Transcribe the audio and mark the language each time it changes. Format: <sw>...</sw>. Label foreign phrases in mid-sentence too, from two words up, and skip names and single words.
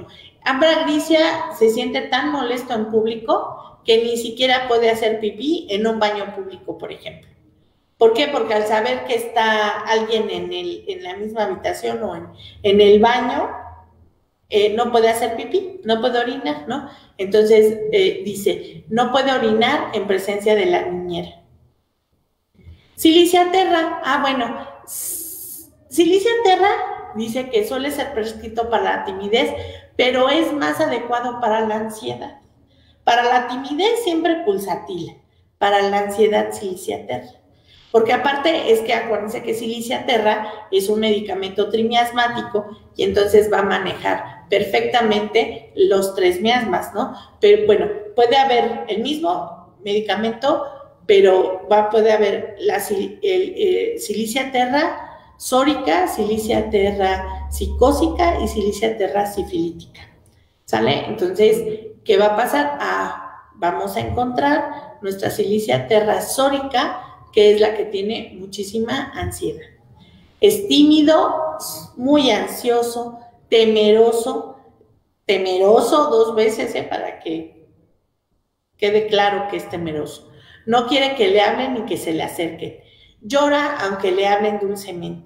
<es>Ambragricia se siente tan molesto en público que ni siquiera puede hacer pipí en un baño público, por ejemplo. ¿Por qué? Porque al saber que está alguien en la misma habitación o en el baño, no puede hacer pipí, no puede orinar, ¿no? Entonces dice, no puede orinar en presencia de la niñera. Silicia terra, bueno, Silicia terra dice que suele ser prescrito para la timidez, pero es más adecuado para la ansiedad. Para la timidez siempre pulsatila, para la ansiedad Silicia terra. Porque aparte es que acuérdense que Silicia terra es un medicamento trimiasmático y entonces va a manejar perfectamente los 3 miasmas, ¿no? Pero bueno, puede haber el mismo medicamento, pero puede haber Silicia terra sórica, Silicia terra psicósica y Silicia terra sifilítica, ¿sale? Entonces, ¿qué va a pasar? Vamos a encontrar nuestra Silicia terra sórica, que es la que tiene muchísima ansiedad. Es tímido, muy ansioso, temeroso 2 veces, para que quede claro que es temeroso. No quiere que le hablen ni que se le acerquen. Llora aunque le hablen dulcemente.</es>